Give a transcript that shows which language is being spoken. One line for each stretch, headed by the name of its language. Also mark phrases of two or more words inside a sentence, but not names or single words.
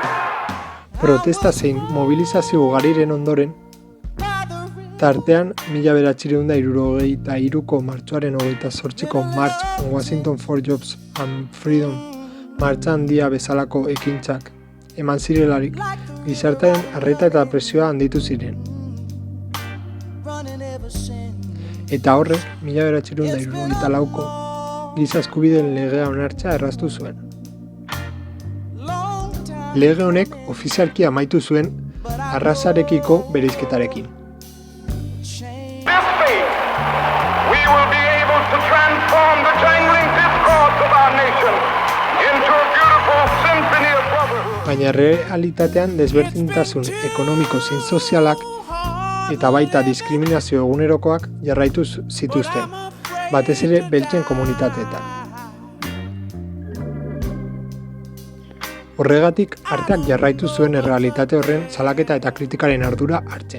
Basque: Protesta zein mobilizazio ugariren ondoren, tartean 1973ko martxoaren 28ko March on Washington for Jobs and Freedom martxa handia bezalako ekintzak eman zirelarik, gizartearen arreta eta presioa handitu ziren. eta horrek 1974ko giza eskubideen legea onartzea erraztu zuen. Lege honek ofizialki amaitu zuen arrazarekiko bereizketarekin.
English: This faith, we will be able to transform the jangling discords of our nation into a beautiful symphony of brotherhood.
Basque: Baina realitatean desberdintasun ekonomiko zein sozialak eta baita diskriminazio egunerokoak jarraitu zituzten, batez ere beltzen komunitateetan. Horregatik, arteak jarraitu zuen errealitate horren salaketa eta kritikaren ardura hartzen.